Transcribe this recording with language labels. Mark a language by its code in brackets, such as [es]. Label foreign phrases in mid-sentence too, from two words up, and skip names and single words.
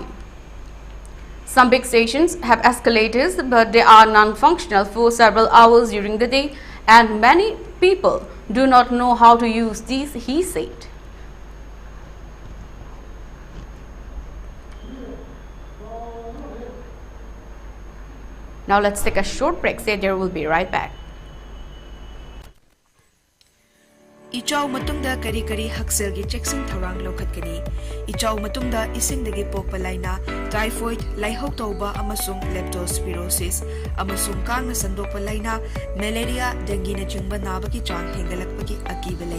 [en] Some big stations have escalators, but they are non-functional for several hours during the day, and many people do not know how to use these, he said. Now let's take a short break. Say there will be right back. [mni] Ichau matungda kari kari haksel gi checksing tharang lokhatkani. Ichau matungda isingdagi pokpa laina, typhoid, laihok tauba amasung leptospirosis, amasung kangna sandokpa laina, malaria, dengue na jingba nabaki chang hengalakpagi akiba lay.